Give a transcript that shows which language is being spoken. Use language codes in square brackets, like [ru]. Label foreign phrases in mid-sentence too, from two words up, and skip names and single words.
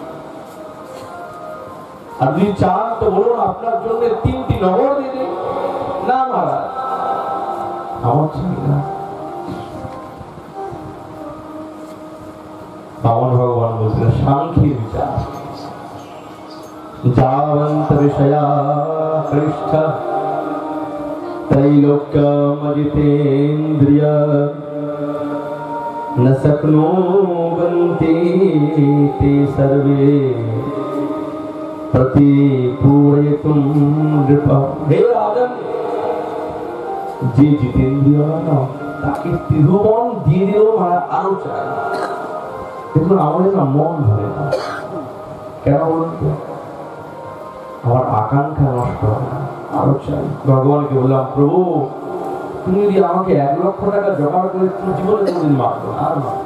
[bn] আর যদি চান তো বলুন আপনার জন্য 3টি নগর দিয়ে দিন। না মহারাজ, আমার চাই না। বামন ভগবান বলছেন সাংখ্যের বিচার, [sa] যাবন্ত বিষয়া পৃষ্ঠ त्रैलोक्यमजितेन्द्रिय न शक्नुवन्ति ते सर्वे प्रतिपूरयितुं नृपः। हे राजन, [bn] যে জিতেন্দ্রিয় না তাকে ত্রিভুবন দিয়ে দিল আরো চাই। দেখুন আমাদের না মন ধরে না, কেন বলুন তো? আমার আকাঙ্ক্ষা নষ্ট হয় না, আরো চাই। ভগবানকে বললাম প্রভু তুমি যদি আমাকে 1 লক্ষ টাকা জোগাড় করে তুমি জীবনে কোনদিন মারবো না, আর না।